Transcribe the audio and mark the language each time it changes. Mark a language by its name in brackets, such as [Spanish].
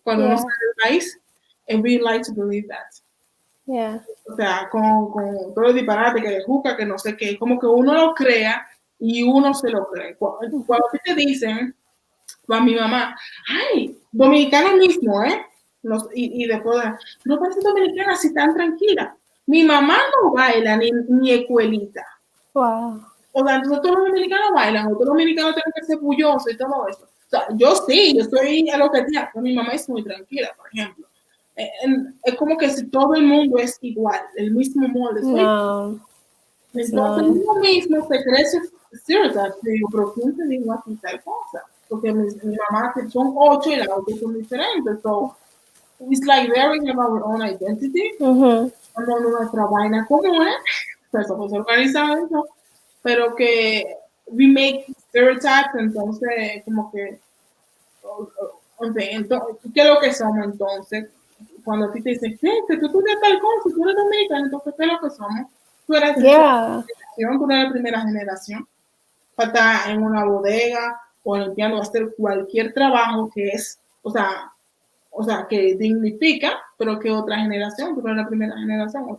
[Spanish] Cuando uno sale del país, [English] and we like to believe that. Yeah. [Spanish] O sea, con todo el disparate que le juzga, que no sé qué, como que uno lo crea y uno se lo cree. Cuando te dicen, a mi mamá, ay, dominicana mismo, y después, no parece dominicana así tan tranquila. Mi mamá no baila ni escuelita. [English] Wow. [Spanish] O sea, entonces todos los dominicanos bailan, o todos los dominicanos tienen que ser bullosos y todo eso. O sea, yo soy a lo que sea, pero mi mamá es muy tranquila, por ejemplo. Es como que si todo el mundo es igual, el mismo molde. No. Entonces uno mismo se crece stereotypes. Digo, pero ¿quién te dijo así tal cosa? Porque mi mamá son 8 y las 8 son diferentes. [English] So it's like learning about our own identity. [Spanish] Cuando nuestra vaina común, pues somos organizados, ¿no? Pero que [English] we make stereotypes, [Spanish] entonces como que entonces, ¿qué es lo que somos entonces? Cuando a ti te dicen, ¿qué? Que tú eres tal cosa, tú eres dominicano, entonces ¿qué es lo que somos? Tú eres la primera generación para estar en una bodega o limpiando, hacer cualquier trabajo que es, o sea, que dignifica, pero que otra generación, tú eres la primera generación.